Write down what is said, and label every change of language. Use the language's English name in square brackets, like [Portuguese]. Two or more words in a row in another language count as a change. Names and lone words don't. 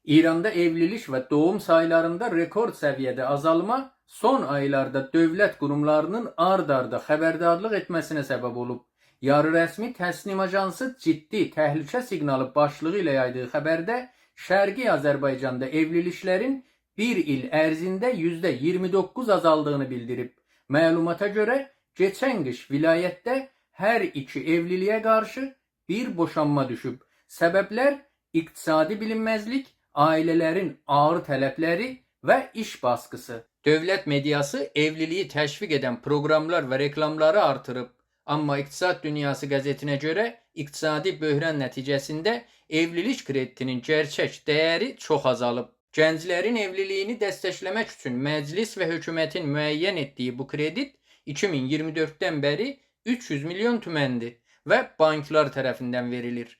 [Turkish] İranda evlilik ve doğum sayılarında rekor seviyede azalma son aylarda devlet kurumlarının ard arda xəbərdarlıq etmesine sebep olup, yarı resmi Təsnim Ajansı ciddi təhlükə signalı başlığı ile yaydığı xəbərdə Şərqi Azərbaycanda evliliklerin [Azerbaijani] bir il ərzində [Turkish] %29 azaldığını bildirib. Məlumata göre geçen kış vilayette her iki evliliğe karşı bir boşanma düşüb. Sebepler iktisadi bilinmezlik, ailelerin ağır talepleri ve iş baskısı. Devlet medyası evliliği teşvik eden programlar ve reklamları artırıp, ama İktisat Dünyası gazetine göre iktisadi böhran neticesinde evlilik kredisinin gerçek değeri çok azalıp, gənclərin evliliğini desteklemek için meclis ve hükümetin müəyyən ettiği bu kredi 2024'ten beri 300 milyon tümendi ve banklar tarafından verilir.